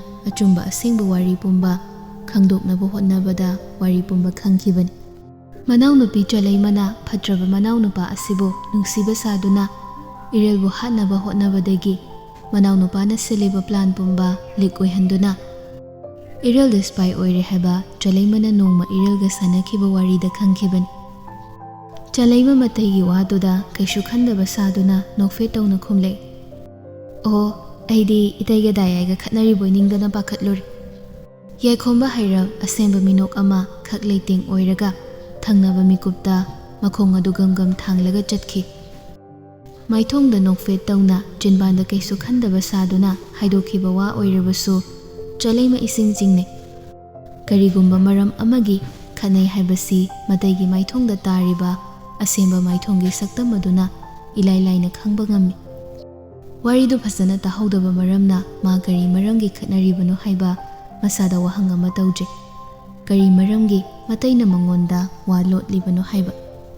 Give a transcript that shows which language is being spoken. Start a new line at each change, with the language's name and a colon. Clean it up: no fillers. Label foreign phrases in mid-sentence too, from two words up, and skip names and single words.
Manipuri: achumba asengba wari pumba khangdoknaba hotnabada wari pumba khangkhibani manau nupi chalaimana phatraba manau nupa asibo nungsiba saduna irelbu hatnaba hotnabadagi manau nupana seliba plan pumba lik oihanduna irel
English: the spy
Manipuri: oire haba chalaimana nongma irelga sanakhiba warida khangkhibani chalaima mataigi waduda kaishu khandaba saduna nokfe tawna khumle aidi itaiga dayaiga khatnari boiningdana pakhatlori Yaikhomba hairab asemba minok ama khak leiting oiraga thangnaba mikupta makhong adu gam thanglaga chatki maithongda nokfe tawna jinbanda kaisu khandaba saduna haidokhiba wa oirabasu chalaima ising jingne karigumba maram amagi khanai haibasi mataigi maithongda tariba asemba maithonggi saktam aduna ilai laina khangba ngammi waridu phasana tahaudaba maramna ma kari maramgi khatnaribano haiba masada wahang ama tawje kari maramgi mataina mangonda wa lotlibano haiba